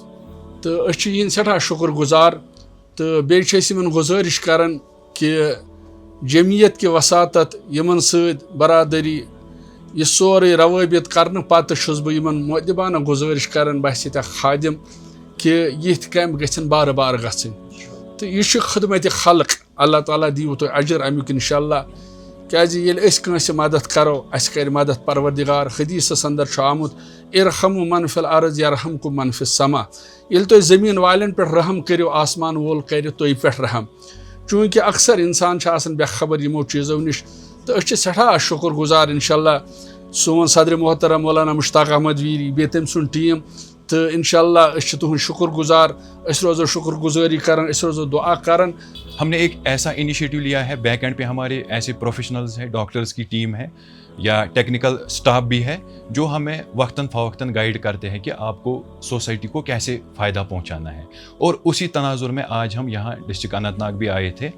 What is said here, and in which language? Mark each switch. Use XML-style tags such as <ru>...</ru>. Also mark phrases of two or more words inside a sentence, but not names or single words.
<ks>تہٕ أسۍ چھِ یِہٕنٛدۍ سٮ۪ٹھاہ شُکُر گُزار تہٕ بیٚیہِ چھِ أسۍ یِمن گُزٲرِش کران کہِ جمعیت کہِ وساطت یِمن سۭتۍ برادری یہِ سورُے روٲبط کرنہٕ پتہٕ چھُس بہٕ یِمن مؤدبانہ گُزٲرِش کران بہٕ آسہِ ییٚتہِ اکھ خادم کہِ یِتھۍ کیمپ گژھن بار بار گژھٕنۍ تہٕ یہِ چھُ خدمتِ خلق. اللہ تعالیٰ دِیِو تُہۍ اجر امیُک انشاءاللہ. کیازِ ییٚلہِ أسۍ کٲنٛسہِ مدد کرو اَسہِ کرِ مدد پروردگار. حدیثس اندر چھُ آمُت</ks> <ar>ارحموا من فی الارض یرحمکم من فی السما.</ar> <ks>ییٚلہِ تُہۍ زٔمیٖن والٮ۪ن پٮ۪ٹھ رحم کٔرِو آسمان وول کرِ تُہۍ پٮ۪ٹھ رحم. چوٗنٛکہِ اکثر انسان چھُ آسان بے خبر یِمو چیٖزو نِش تہٕ أسۍ چھِ سٮ۪ٹھاہ شُکُر گُزار انشاءاللہ سون صدر محترم مولانا مشتاق احمد ویری بیٚیہِ تٔمۍ سُنٛد ٹیٖم تہٕ انشاءاللہ أسۍ چھِ تُہُنٛد شُکُر گُزار. أسۍ روزو شُکر گُزٲری کران، أسۍ روزو دعا کران.</ks> <ur>ہم نے ایک ایسا انیشیٹو لیا ہے،</ur> <en>back end</en> <ur>پہ ہمارے ایسے پروفیشنلز ہیں، ڈاکٹرز کی ٹیم ہے یا</ur> <en>technical staff</en> <ur>بھی ہے جو ہمیں وقتاً فوقتاً گائیڈ کرتے ہیں کہ آپ کو سوسائٹی کو کیسے فائدہ پہنچانا ہے. اور اسی تناظر میں آج ہم یہاں ڈسٹرکٹ اننت ناگ بھی آئے تھے.</ur>